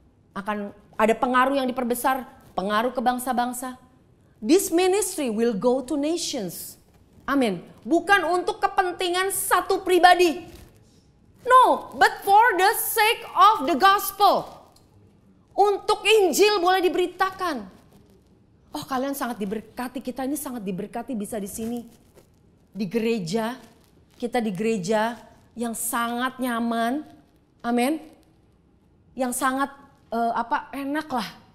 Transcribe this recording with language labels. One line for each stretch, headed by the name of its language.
Indonesian: Akan ada pengaruh yang diperbesar, pengaruh ke bangsa-bangsa.
English: This ministry will go to nations.
Indonesian: Amin. Bukan untuk kepentingan satu pribadi.
English: No, but for the sake of the gospel.
Indonesian: Untuk Injil boleh diberitakan. Oh, kalian sangat diberkati, kita ini sangat diberkati bisa di sini. Di gereja, kita di gereja yang sangat nyaman. Amin. Yang sangat enak lah.